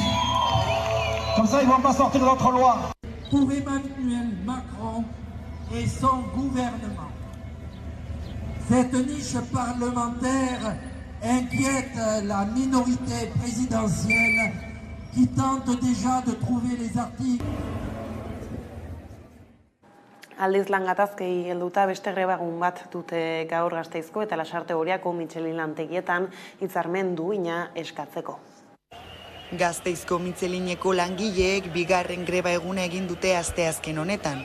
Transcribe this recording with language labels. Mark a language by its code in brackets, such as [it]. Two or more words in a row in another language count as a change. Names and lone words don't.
[fr] Comme ça, ils ne vont pas sortir notre loi. Pour Emmanuel Macron et son gouvernement, cette niche parlementaire inquiète la minorité présidentielle qui tente déjà de trouver les articles. [eu] Aldiz lan gatazkei helduta beste grebagun bat dute gaur Gasteizko eta Lasarte Oriako Michelin lantegietan hitzarmen duina eskatzeko. Gasteizko Michelineko langileek bigarren greba eguna egin dute asteazken honetan.